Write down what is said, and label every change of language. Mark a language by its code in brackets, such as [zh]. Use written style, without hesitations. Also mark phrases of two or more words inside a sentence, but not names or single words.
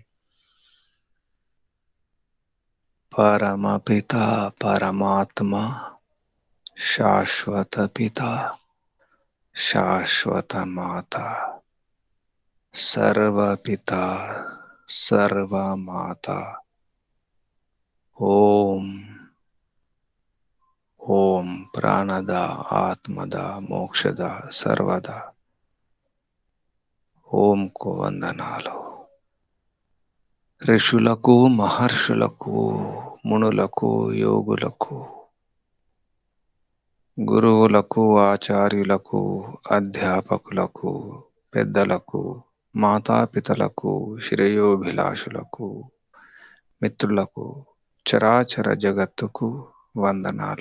[sa] परमपिता परमात्मा शाश्वत पिता शाश्वत माता सर्वपिता सर्वमाता ओम ओम ప్రాణద ఆత్మద మోక్షద సర్వద [te] ఓంకు వందనాలు. ఋషులకు మహర్షులకు మునులకు యోగులకు గురువులకు ఆచార్యులకు అధ్యాపకులకు పెద్దలకు మాతాపితలకు శ్రేయోభిలాషులకు మిత్రులకు చరాచర జగత్తుకు వందనాలు.